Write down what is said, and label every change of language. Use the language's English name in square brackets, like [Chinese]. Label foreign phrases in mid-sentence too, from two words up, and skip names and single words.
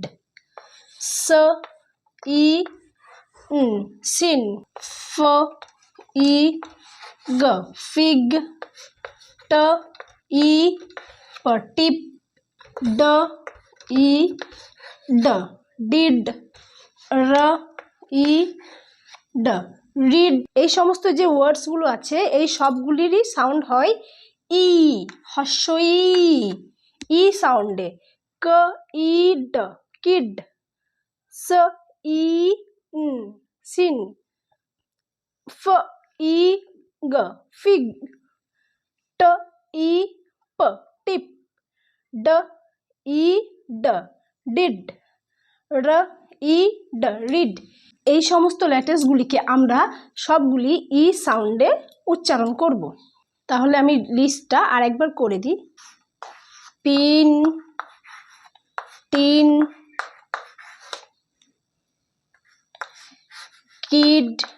[English] s i n, sin. f i g, fig. t i p, tip. d i d, did. r i d, rid. [Bangla] এই সমস্ত যে ওয়ার্ডসগুলো আছে এই সবগুলিরই সাউন্ড হয় ই, হস্যই। ই সাউন্ডে। [English] k i d, kid. s i n, sin. f i g, fig. t i p, tip. d i d, did. r i d, rid. [Bangla] এই সমস্ত লেটার্সগুলিকে আমরা সবগুলি ই সাউন্ডে উচ্চারণ করব। তাহলে আমি লিস্টটা আরেকবার করে দিই। [English] pin, tin, kid,